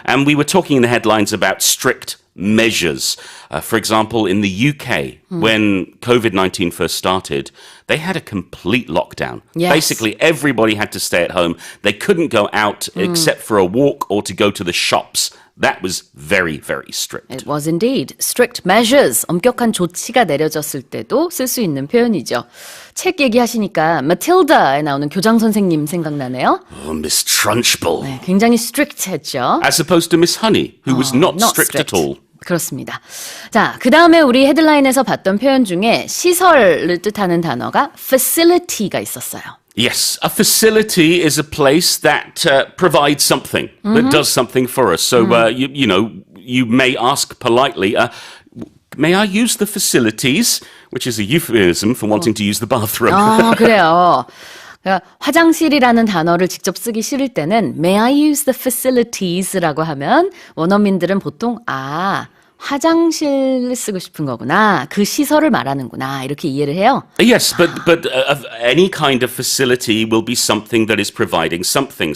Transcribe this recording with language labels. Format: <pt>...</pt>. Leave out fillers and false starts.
<en>And we were talking in the headlines about strict measures. For example, in the UK, when COVID-19 first started, they had a complete lockdown. Yes. Basically, everybody had to stay at home. They couldn't go out except for a walk or to go to the shops. That was very, very strict. It was indeed. Strict measures.</en> <ko>엄격한 조치가 내려졌을 때도 쓸 수 있는 표현이죠. 책 얘기하시니까 Matilda에 나오는 교장 선생님 생각나네요.</ko> <en>Oh, Miss Trunchbull.</en> <ko>네, 굉장히 strict했죠.</ko> <en>As opposed to Miss Honey, who was not strict at all.</en> <ko>그렇습니다. 자, 그 다음에 우리 헤드라인에서 봤던 표현 중에 시설을 뜻하는 단어가 facility가 있었어요.</ko> <en>Yes, a facility is a place that provides something, that does something for us. So, you may ask politely, may I use the facilities? Which is a euphemism for wanting to use the bathroom.</en> <ko>그래요. 그러니까 화장실이라는 단어를 직접 쓰기 싫을 때는</ko> <en>May I use the facilities</en> <ko>라고 하면 원어민들은 보통 화장실 쓰고 싶은 거구나. 그 시설을 말하는구나. 이렇게 이해를 해요.</ko> <en>Yes, but any kind of facility will be something that is providing something.</en>